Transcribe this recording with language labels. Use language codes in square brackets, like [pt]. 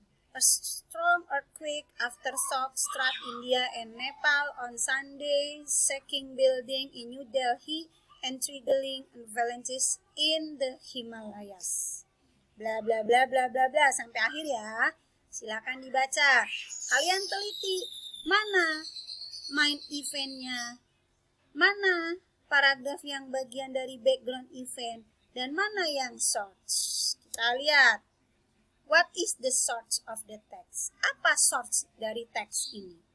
[en] A strong earthquake aftershock struck India and Nepal on Sunday, shaking building in New Delhi and triggering avalanches in the Himalayas. [id] Bla bla bla bla bla bla sampai akhir ya. Silakan dibaca. Kalian teliti mana main eventnya, mana paragraf yang bagian dari background event, dan mana yang source. Kita lihat. [en] What is the source of the text? [id] Apa source dari teks ini?